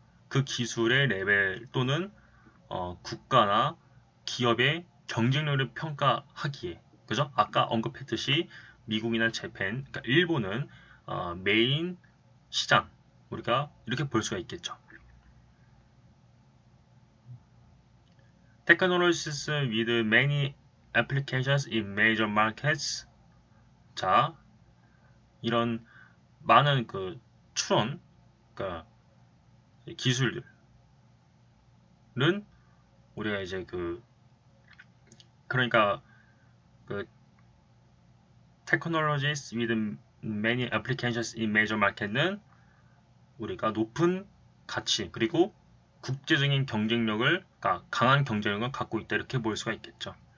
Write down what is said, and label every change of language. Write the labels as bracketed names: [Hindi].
[Korean] 그 기술의 레벨 또는 국가나 기업의 경쟁력을 평가하기에, 그죠? 아까 언급했듯이 미국이나 재팬, 그러니까 일본은 메인 시장, 우리가 이렇게 볼 수가 있겠죠. [English] Technologies with many applications in major markets. [Korean] 자, 이런 많은 그 추론, 그러니까 기술들은 우리가 이제 그러니까 그 [English] technologies with many applications in major market [Korean] 는 우리가 높은 가치 그리고 국제적인 경쟁력을, 그러니까 강한 경쟁력을 갖고 있다, 이렇게 볼 수가 있겠죠.